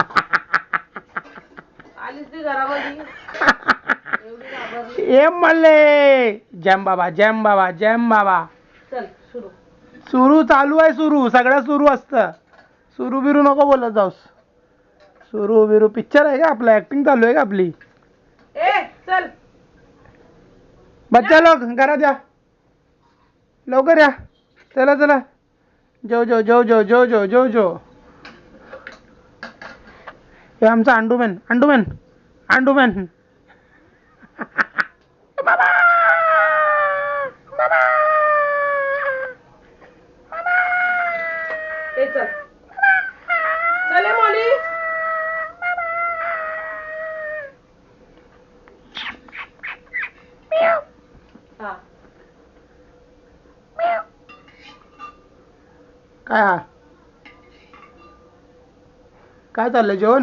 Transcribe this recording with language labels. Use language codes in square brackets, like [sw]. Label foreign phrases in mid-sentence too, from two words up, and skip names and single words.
[mr] आलीस ती घरामध्ये एवढी घाबरली. ए मले जॅम बाबा, जॅम बाबा, जॅम बाबा. चल सुरू. सुरू चालू आहे, सुरू सगळं सुरू असतं. सुरू बिरू नको बोलत जाऊस. सुरू बिरू पिक्चर आहे का आपला? ऍक्टिंग चालू आहे का आपली? ए चल. [hi] बच्चा लोग [mr] घरात या, लवकर या. चला चला, जो जो जो जो जो जो जो जो. हे आमचा अंडूमॅन, अंडूमॅन, अंडूमॅन. बाबा बाबा. ए चल. चल ए मॉली. हा. काय हा? काय चाललंय जेवण?